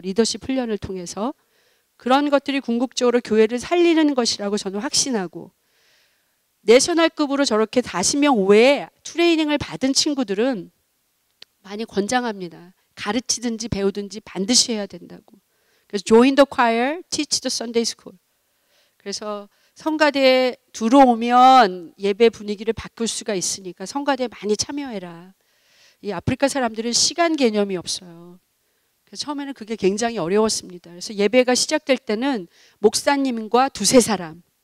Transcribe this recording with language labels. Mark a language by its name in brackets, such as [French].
[Korean] 리더십 훈련을 통해서. 그런 것들이 궁극적으로 교회를 살리는 것이라고 저는 확신하고 내셔널급으로 저렇게 40명 외에 트레이닝을 받은 친구들은 많이 권장합니다. 가르치든지 배우든지 반드시 해야 된다고. [English] 그래서 join the choir, teach the Sunday school. [Korean] 그래서 성가대에 들어오면 예배 분위기를 바꿀 수가 있으니까 성가대에 많이 참여해라. 이 아프리카 사람들은 시간 개념이 없어요. 그래서 처음에는 그게 굉장히 어려웠습니다. 그래서 예배가 시작될 때는 목사님과 2-3사람.